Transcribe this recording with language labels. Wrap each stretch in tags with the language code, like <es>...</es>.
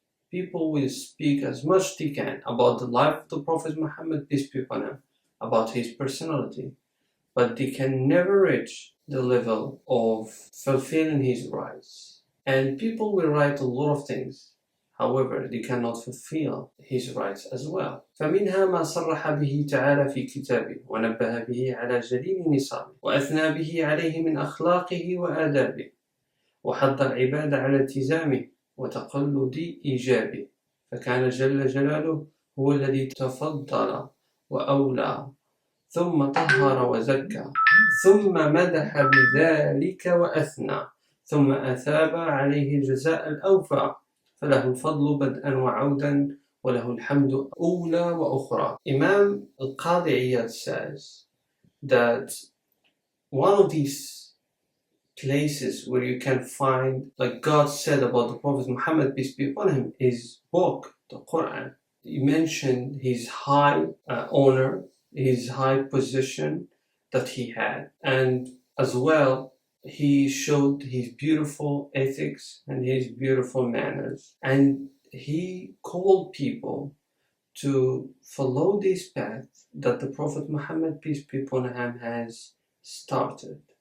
<en>People will speak as much they can about the life of the Prophet Muhammad, peace be upon him, about his personality, but they can never reach the level of fulfilling his rights. And people will write a lot of things, however, they cannot fulfill his rights as well.</en> <ar>فمنها ما صرح به تعالى في كتابه ونبه به على جليل نصابه وأثنى به عليه من أخلاقه وآدابه وحض العباد على التزامه وتقلد إيجابه, فكان جل جلاله هو الذي تفضل وأولى ثم طهر وزكى ثم مدح بذلك وأثنى ثم أثاب عليه الجزاء الأوفى, فله الفضل بدءا وعودا وله الحمد أولى وأخرى.</ar> <en>Imam al-Qadi Iyad says that one of these places where you can find, like God said about the Prophet Muhammad, peace be upon him, his book, the Quran. He mentioned his high honor, his high position that he had, and as well he showed his beautiful ethics and his beautiful manners, and he called people to follow this path that the Prophet Muhammad, peace be upon him, has started.</en>